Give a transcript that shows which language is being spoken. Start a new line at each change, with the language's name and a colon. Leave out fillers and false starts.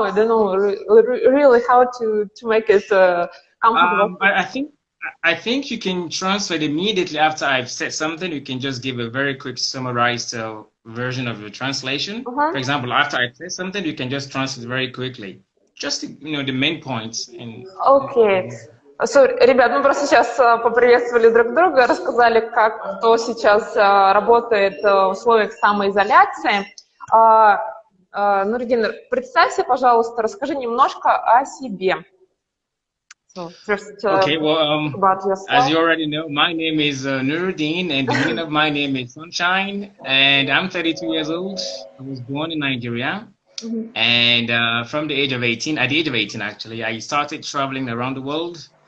English: I don't know really how to make it comfortable. I think you can translate immediately after I've said something. You can just give a very quick summarized version of your translation. For example, after I say something, you can just translate very quickly. Just the main points. Okay.
Russian: So, ребят, мы просто сейчас поприветствовали друг друга, рассказали, как кто сейчас работает в условиях самоизоляции. Нурудина, представься, пожалуйста, расскажи немножко о себе.
English: So, first, okay, well, about yourself. As you already know, my name is Nurudin, and the meaning of my name is Sunshine, and I'm 32 years old. I was born in Nigeria, and from the age of 18, at the age of 18 actually, I started traveling around the world.